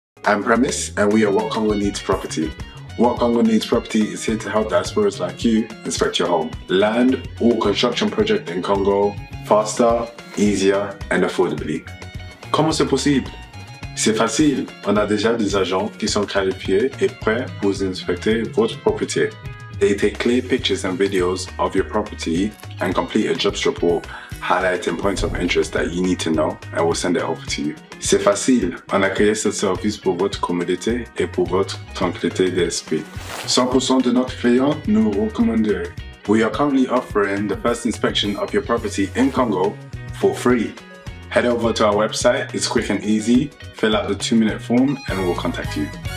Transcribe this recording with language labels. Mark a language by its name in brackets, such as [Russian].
[English] I'm Premise, and we are What Congo Needs Property. What Congo Needs Property is here to help diasporas like you inspect your home. Land or construction project in Congo faster, easier and affordably. [French] Comment c'est possible? C'est facile. On a déjà des agents qui sont qualifiés et prêts pour vous inspecter votre propriété. [English] They take clear pictures and videos of your property and complete a jobs report highlighting points of interest that you need to know and we'll send it over to you. [French] C'est facile, on a créé ce service pour votre commodité et pour votre tranquillité d'esprit. 100% de notre clients nous recommandent. [English] We are currently offering the first inspection of your property in Congo for free. Head over to our website, it's quick and easy, fill out the 2-minute form and we'll contact you.